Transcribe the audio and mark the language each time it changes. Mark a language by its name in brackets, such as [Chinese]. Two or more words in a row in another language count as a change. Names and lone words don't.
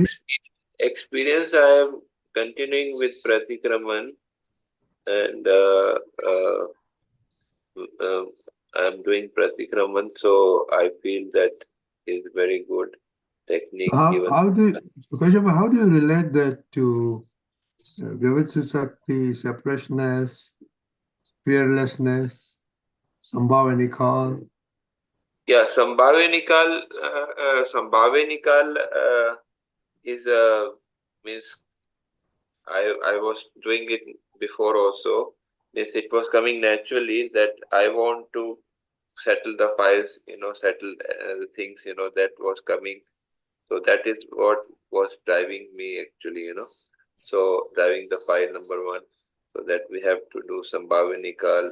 [English] experience I am continuing with Pratikraman and I'm doing Pratikraman, so I feel that is very good technique given. How do you relate that to [Gujarati] Vyavasthit Shakti, [English] separationness, fearlessness, [Gujarati] Sambhave Nikal? [English] Yeah, [Gujarati] Sambhave Nikal, Sambhave Nikal [English] is means I was doing it before also. Means it was coming naturally that I want to settle the files, settle the things, that was coming. So that is what was driving me actually, So driving the file number one, so that we have to do some Bhavanikal.